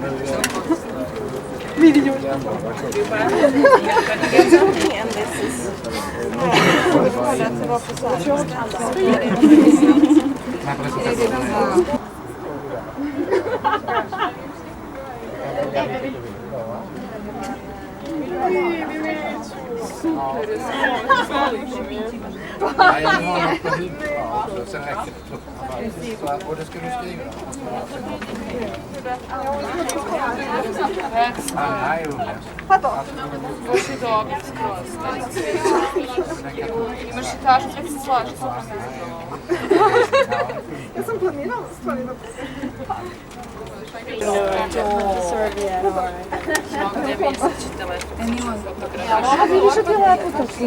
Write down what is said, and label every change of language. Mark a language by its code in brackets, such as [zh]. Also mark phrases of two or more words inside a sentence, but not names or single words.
[sr] Vidi nju. [sv] Nej, jag har något på huvudet. Sen räcker det. Och det ska du skriva. Nej, [sr] Baš je dobro, skroz. Imaš i tašu, sve se slaže. Ja sam planirala stvari da Ova vidiš da ti je lepo to